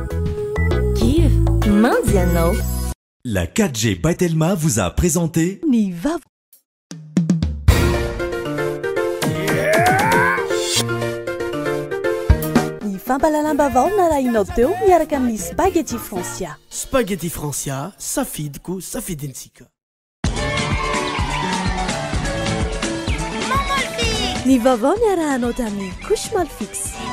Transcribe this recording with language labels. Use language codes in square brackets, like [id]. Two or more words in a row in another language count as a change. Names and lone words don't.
[mg] Giv, mandy ianao. [fr] La 4G by Telma vous a présenté [mg] ny vaovao. Ny fampahalalam-baovao narahinao teo miaraka amin'ny Spaghetti Francia. Spaghetti Francia, safidiko safidintsika. Ny vaovao niarahanao tamin'ny couche Malfix.